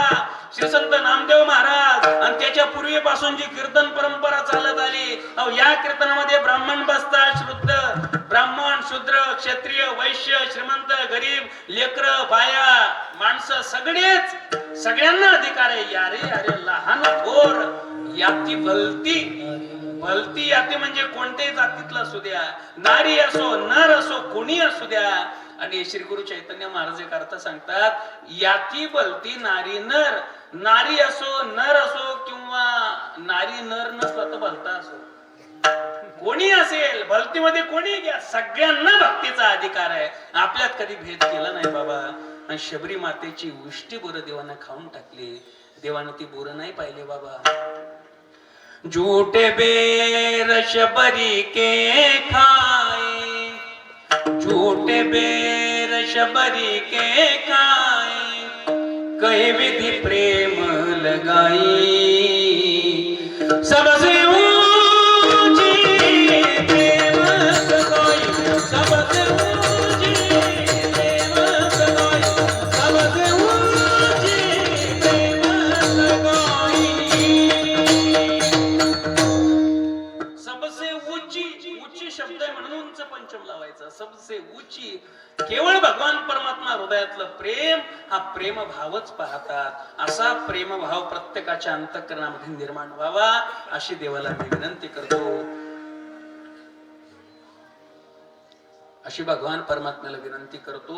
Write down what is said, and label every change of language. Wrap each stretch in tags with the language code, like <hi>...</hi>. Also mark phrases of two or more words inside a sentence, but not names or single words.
<mr>श्री संत नामदेव महाराज आणि त्याच्या पूर्वीपासून जी कीर्तन परंपरा चालत आली, या कीर्तनामध्ये ब्राह्मण बसतात, शुद्ध ब्राह्मण, शूद्र, क्षत्रिय, वैश्य, श्रीमंत, गरीब, लेकर, बाया, माणसं सगळेच, सगळ्यांना अधिकार आहे. यारे अरे लहान थोर याती भलती. भलती याती म्हणजे कोणत्याही जातीतला असू द्या, नारी असो नर असो कोणी असू द्या. आणि श्री गुरु चैतन्य महाराज एक अर्थ सांगतात, याती भलती नारी नर. नारी असो नर असो किंवा नारी नर नसला तर भलता असो, कोणी असेल, भलतीमध्ये कोणी घ्या, सगळ्यांना भक्तीचा अधिकार आहे. आपल्यात कधी भेद केला नाही बाबा. आणि शबरी मातेची उष्टी बोरं देवानं खाऊन टाकली. देवानं ती बोरं नाही पाहिले बाबा.</mr> <hi>झूठे बेर शबरी के खाए, झूठे बेर शबरी के खाए, कहीं विधि प्रेम लगाई, सबसे ऊंची प्रेम लगाई, सबसे ऊंची प्रेम लगाई, सबसे ऊंची प्रेम लगाई. सबसे ऊंची,</hi> <mr>उच्ची शब्द आहे म्हणून उंच पंचम लावायचा.</mr> <hi>सबसे ऊंची,</hi> <mr>केवळ भगवान परमात्मा हृदयातलं प्रेम, हा प्रेम भावच पाहतात. असा प्रेम भाव प्रत्येकाच्या अंतःकरणामध्ये निर्माण व्हावा अशी देवाला मी विनंती करतो. अशी भगवान परमात्म्याला विनंती करतो.</mr>